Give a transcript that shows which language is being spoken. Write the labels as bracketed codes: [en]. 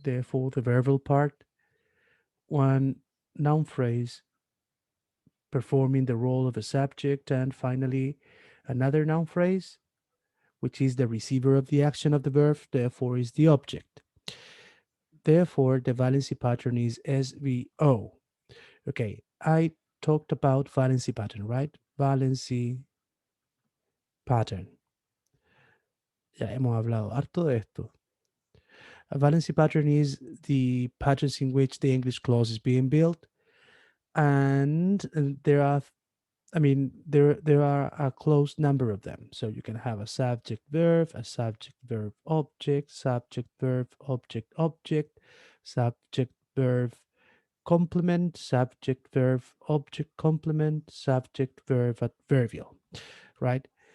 [en] Therefore, the verbal part, one noun phrase performing the role of a subject, and finally, another noun phrase, which is the receiver of the action of the verb, therefore, is the object. Therefore, the valency pattern is SVO. Okay, I talked about valency pattern, right? Valency pattern. [es] Ya hemos hablado harto de esto. [en] A valency pattern is the patterns in which the English clause is being built, and there are, I mean, there are a close number of them. So you can have a subject verb, a subject verb object, subject verb object object, subject verb complement, subject verb object complement, subject verb adverbial, right?